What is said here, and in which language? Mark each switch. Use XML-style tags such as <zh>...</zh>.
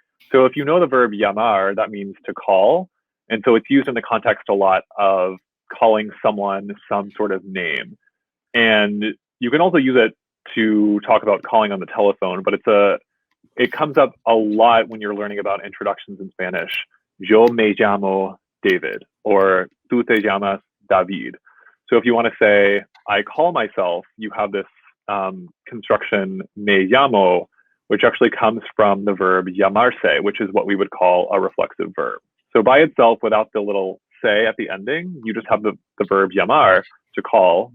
<en>So if you know the verb llamar, that means to call. And so it's used in the context a lot of calling someone some sort of name. And you can also use it to talk about calling on the telephone, but it comes up a lot when you're learning about introductions in Spanish.</en> <es>Yo me llamo David, or tú te llamas David.</es> <en>So if you want to say, I call myself, you have this construction, me llamo, which actually comes from the verb llamarse, which is what we would call a reflexive verb. So by itself, without the little se at the ending, you just have the verb llamar, to call.</en>